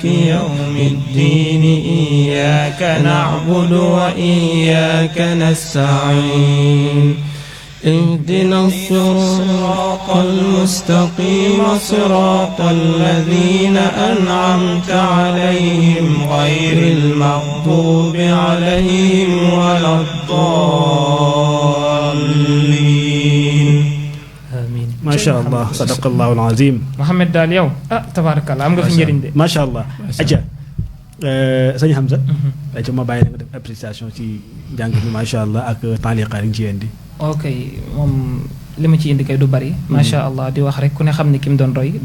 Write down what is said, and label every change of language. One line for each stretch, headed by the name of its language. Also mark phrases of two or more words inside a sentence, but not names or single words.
Arabic: يوم الدين إياك نعبد وإياك نستعين اهدنا الصراط المستقيم صراط الذين أنعمت عليهم غير المغضوب عليهم ولا الضالين amiin. ما شاء الله صدق الله العظيم.
Wolof: Mouhamed daal yow tabaarakallah am nga fi njëriñ de.
Arabic: ما شاء الله.
Wolof: aja sëñ Hamza. aja ma bàyyi la nga def appréciation ci njàng mi
Arabic: ما شاء الله
Wolof: ak taaliqaat yi ci indi. ok moom li ma ci indi kay du bari.
Arabic: ما شاء الله
Wolof: di wax rek ku ne xam ne ki mu doon roy.